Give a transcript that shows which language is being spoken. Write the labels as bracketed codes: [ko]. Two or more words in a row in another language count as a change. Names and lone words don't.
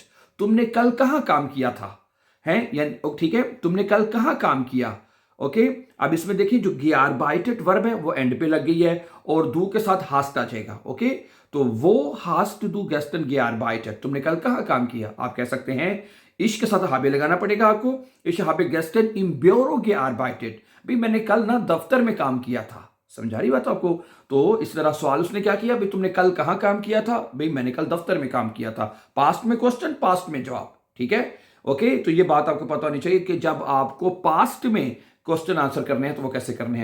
[hi] तुमने कल कहां काम किया था, हैं? या ठीक है, तुमने कल कहां काम किया। ओके, अब इसमें देखिए जो gearbeitet वर्ब है वो एंड पे लग गई है और दू के साथ हास्ट आ जाएगा। ओके, तो [de] Wo hast du gestern gearbeitet, [hi] तुमने कल कहां काम किया। आप कह सकते हैं इश के साथ हाबे लगाना पड़ेगा आपको। [de] Ich habe gestern im Büro gearbeitet, [hi] भाई मैंने कल ना दफ्तर में काम किया था। समझा रही बात आपको। तो इस तरह सवाल उसने क्या किया, भाई तुमने कल कहां काम किया था, भाई मैंने कल दफ्तर में काम किया था। पास्ट में क्वेश्चन, पास्ट में जवाब। ठीक है, ओके। तो ये बात आपको पता होनी चाहिए कि जब आपको पास्ट में क्वेश्चन आंसर करने हैं तो वो कैसे करने हैं।